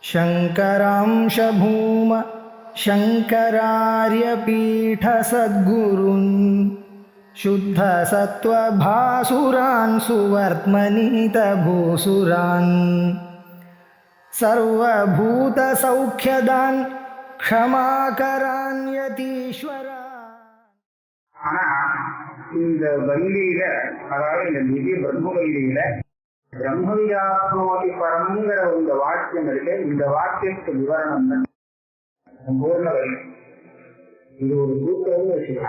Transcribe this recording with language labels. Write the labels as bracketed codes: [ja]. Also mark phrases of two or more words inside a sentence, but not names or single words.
[sa] शङ्करांश भूम शङ्करार्यपीठसद्गुरून् शुद्धसत्त्वभासुरान् सुवर्त्मनीतभूसुरान् सर्वभूतसौख्यदान् क्षमाकरान् यतीश्वरान्. [ta] ஆனா இந்த வள்ளியில, அதாவது இந்த திவ்ய பிரம்ம வள்ளியில [sa] ब्रह्मविदात्मोति परम् [ta] இந்த வாக்கியம் இருக்கு. இந்த வாக்கியத்துக்கு விவரணம் தான் பூர்ண வள்ளி. இது ஒரு சூத்திரம்னு வச்சுக்கலாம்.